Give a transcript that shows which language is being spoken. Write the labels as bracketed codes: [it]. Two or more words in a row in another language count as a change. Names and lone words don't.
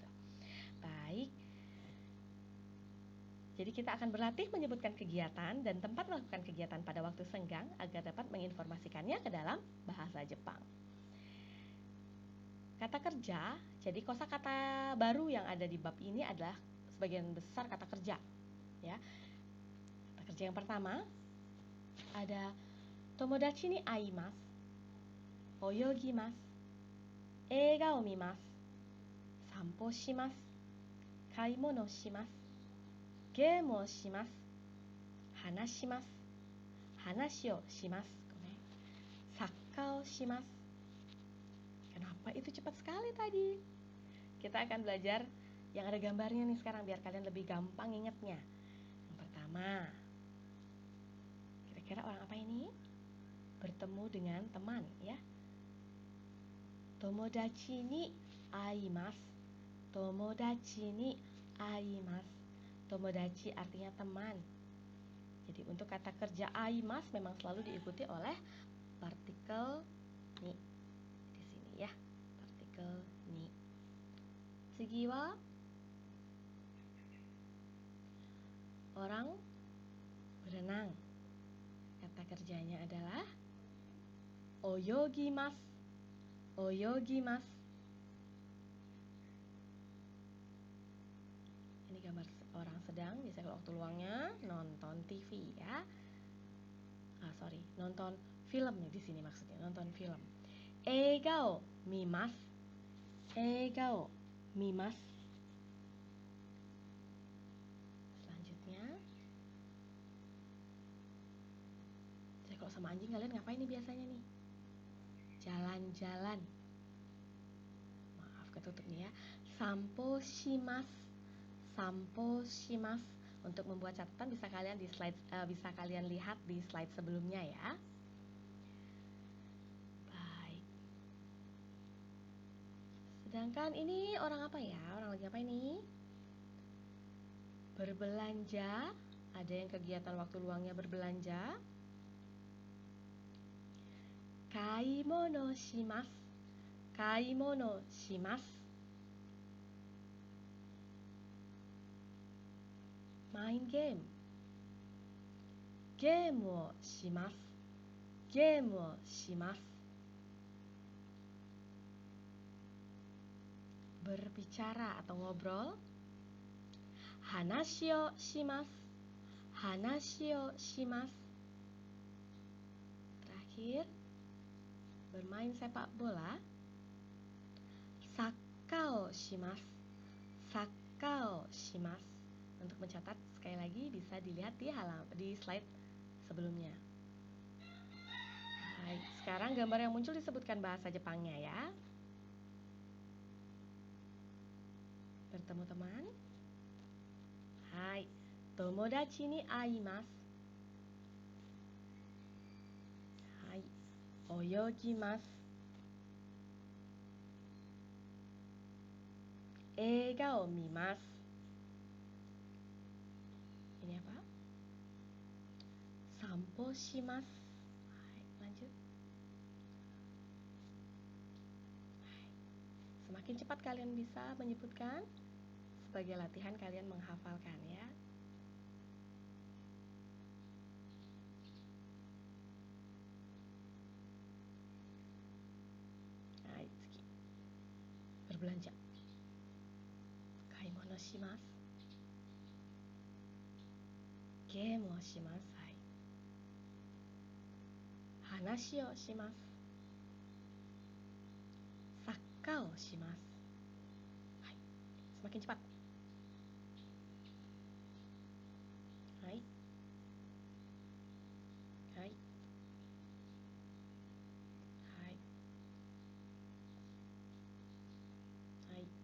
[id] Baik, jadi kita akan berlatih menyebutkan kegiatan dan tempat melakukan kegiatan pada waktu senggang agar dapat menginformasikannya ke dalam bahasa Jepang. Kata kerja, jadi kosakata baru yang ada di bab ini adalah sebagian besar kata kerja, ya. Kata kerja yang pertama ada [ja] 友達に会います、泳ぎます、映画を見ます、散歩します、買い物します、ゲームをします、話します、話をします、サッカーをします. [id] Kenapa itu cepat sekali tadi? Kita akan belajar yang ada gambarnya nih sekarang biar kalian lebih gampang ingatnya. Yang pertama, kira-kira orang apa ini? Bertemu dengan teman, ya. [ja] 友達に会います. 友達に会います. [id] Tomodachi artinya teman. Jadi untuk kata kerja aimasu memang selalu diikuti oleh partikel ni. Di sini ya, partikel ni. [ja] 次は [id] orang berenang. Kata kerjanya adalah oyogimasu. Oyogimasu. Ini gambar orang sedang, biasanya waktu luangnya nonton TV ya. Nonton filmnya di sini maksudnya, nonton film. [ja] 映画を見ます。映画を見ます. [id] Selanjutnya, jadi kalau sama anjing kalian ngapain nih biasanya nih? Jalan-jalan. Maaf ketutup nih ya. [ja] 散歩します。散歩します. [id] Untuk membuat catatan bisa kalian di slide, bisa kalian lihat di slide sebelumnya ya. Baik. Sedangkan ini orang apa ya? Orang lagi apa ini? Berbelanja. Ada yang kegiatan waktu luangnya berbelanja. [ja] 買い物します. 買い物します. [id] Main game. [ja] ゲームをします。ゲームをします. [id] Berbicara atau ngobrol. [ja] 話をします. 話をします. [id] Terakhir, bermain sepak bola. [ja] サッカーをします。サッカーをします. [id] Untuk mencatat sekali lagi bisa dilihat di slide sebelumnya. Baik, sekarang gambar yang muncul disebutkan bahasa Jepangnya ya. Bertemu teman. [ja] はい、友達に会います. はい、泳ぎます. 映画を見ます. [id] Ini apa? [ja] 散歩します. [id] Lanjut. Semakin cepat kalian bisa menyebutkan, sebagai latihan kalian menghafalkan ya. Berbelanja. [ja] 買い物します。ゲームをします. 話をします. サッカーをします. [id] Semakin cepat. Hai. [ja] はい。はい. Hai.